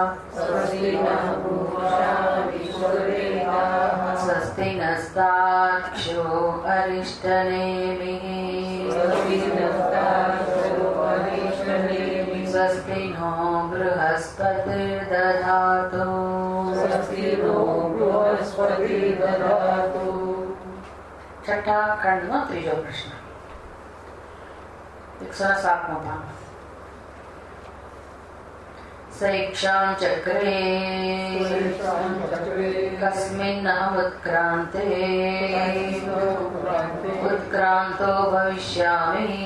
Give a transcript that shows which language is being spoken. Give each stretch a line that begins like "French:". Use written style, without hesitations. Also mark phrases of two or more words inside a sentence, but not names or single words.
Sanskrit: स्वस्ति नस्तार्क्ष्यो अरिष्टनेमिः। स्वस्ति नो बृहस्पतिर्दधातु।
Gujarati: છઠ્ઠા ખંડનો ત્રીજો પ્રશ્ન 107મો પાન।
Sanskrit: शैक्षां चक्रे कस्मिन्नहम् उत्क्रान्ते उत्क्रान्तो भविष्यामि।